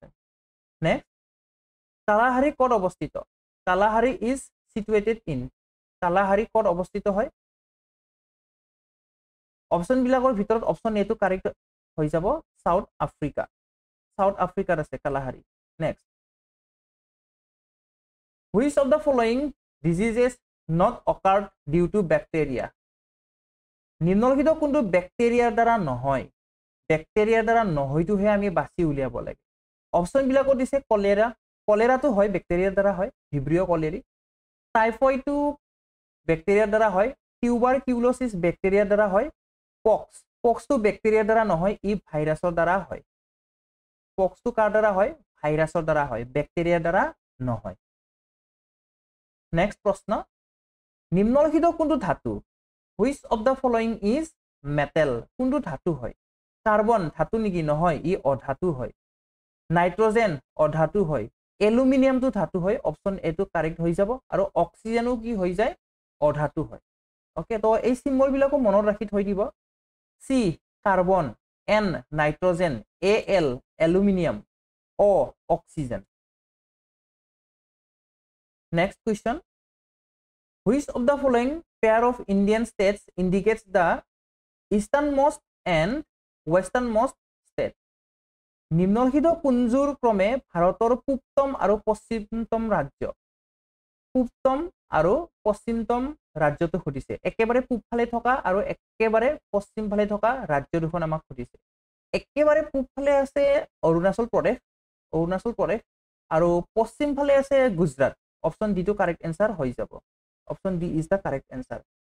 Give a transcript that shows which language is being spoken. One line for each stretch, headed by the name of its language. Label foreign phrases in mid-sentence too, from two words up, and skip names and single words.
Assamese: নেক্সট। কালাহাৰী ক'ত অৱস্থিত?
English: Kalahari is situated in.
Assamese: কালাহাৰী ক'ত অৱস্থিত হয়? অপশ্যন বিলাকৰ ভিতৰত অপশ্যন এ টো কাৰেক্ট হৈ যাব, সাউথ আফ্ৰিকা। সাউথ আফ্ৰিকাত আছে কালাহাৰী। নেক্সট।
English: Which of the following diseases not occurred due to bacteria?
Assamese: নিম্নলিখিত কোনটো বেক্টেৰিয়াৰ দ্বাৰা নহয়? বেক্টেৰিয়াৰ দ্বাৰা নহয়টোহে আমি বাছি উলিয়াব লাগে। অপশ্যন বিলাকত দিছে কলেৰা। কলেৰাটো হয় বেক্টেৰিয়াৰ দ্বাৰা হয়, ভিব্ৰিঅ কলেৰি। টাইফয়েডটো বেক্টেৰিয়াৰ দ্বাৰা হয়, টিউবাৰকিউলোচিছ বেক্টেৰিয়াৰ দ্বাৰা হয়, পক্সটো বেক্টেৰিয়াৰ দ্বাৰা নহয়, ই ভাইৰাছৰ দ্বাৰা হয়। পক্সটো কাৰ দ্বাৰা হয় ভাইৰাছৰ দ্বাৰা হয় ব্যাকটেৰিয়াৰ দ্বাৰা নহয় নেক্সট প্ৰশ্ন নিম্নলিখিত কোনটো ধাতু which
English: of the following is metal
Assamese: কোনটো ধাতু হয় কাৰ্বন ধাতু নেকি নহয় ই অধাতু হয় নাইট্ৰজেন অধাতু হয় এলুমিনিয়ামটো ধাতু হয় অপচন এ টো কাৰেক্ট হৈ যাব আৰু অক্সিজেনো কি হৈ যায় অধাতু হয় ওকে তো এই সিম্বল বিলাকো মনত ৰাখি থৈ দিব সি কাৰ্বন এন নাইট্ৰজেন এল এলুমিনিয়াম অ অক্সিজেন
English: next question which of the following pair of Indian states indicates the easternmost and westernmost
Assamese: state নিম্নলিখিত কোনযোৰ ক্ৰমে ভাৰতৰ পূবতম আৰু পশ্চিমতম ৰাজ্য পূবতম আৰু পশ্চিমতম ৰাজ্যটো সুধিছে একেবাৰে পূবফালে থকা আৰু একেবাৰে পশ্চিমফালে থকা ৰাজ্য দুখন আমাক সুধিছে একেবাৰে পূবফালে আছে অৰুণাচল প্ৰদেশ আৰু পশ্চিমফালে আছে গুজৰাট অপচন ডি টো
English: correct answer
Assamese: হৈ যাব
English: option D is the correct answer